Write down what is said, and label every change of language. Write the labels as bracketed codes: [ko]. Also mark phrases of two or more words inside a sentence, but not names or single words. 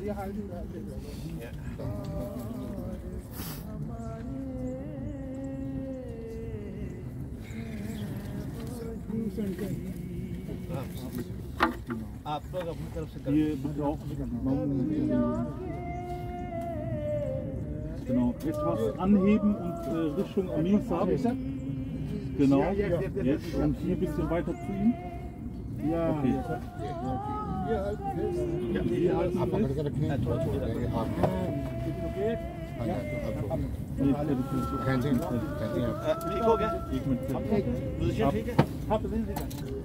[ur] آپ لوگ اپنی طرف سے [de] Genau, etwas anheben und Richtung Amir Saab. Genau, jetzt und hier ein bisschen weiter zu ihm. Ja, okay. Ja, hier halten wir fest. [ur] ٹھیک ہو گیا؟ ایک منٹ پوزیشن ٹھیک ہے؟ ہاں پوزیشن ٹھیک ہے۔